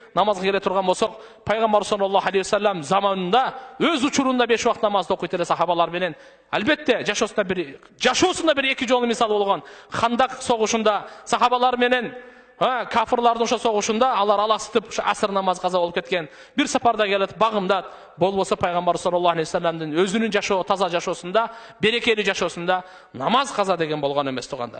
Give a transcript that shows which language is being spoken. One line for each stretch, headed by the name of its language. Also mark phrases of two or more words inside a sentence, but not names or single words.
Kazakh: намазға келе тұрған болсақ,
Kyrgyz: пайғамбар
Arabic: صلى الله عليه وسلم
Kyrgyz: заманында өз учурунда 5 вакыт намазды окуйт эле сахабалар менен. Албетте, жашоосунда бир эки жолу мисал болгон. Хандак согушунда сахабалар менен кафырлардын ошо согушунда алар аласытып ошо асыр намаз каза болуп кеткен. Бир сапарда келет, багымдат, болбосо пайгамбар
Arabic: صلى الله عليه
Kyrgyz: вассаламдын өзүнүн жашоо, таза жашоосунда, берекелүү жашоосунда намаз каза деген болгон эмес тугандар.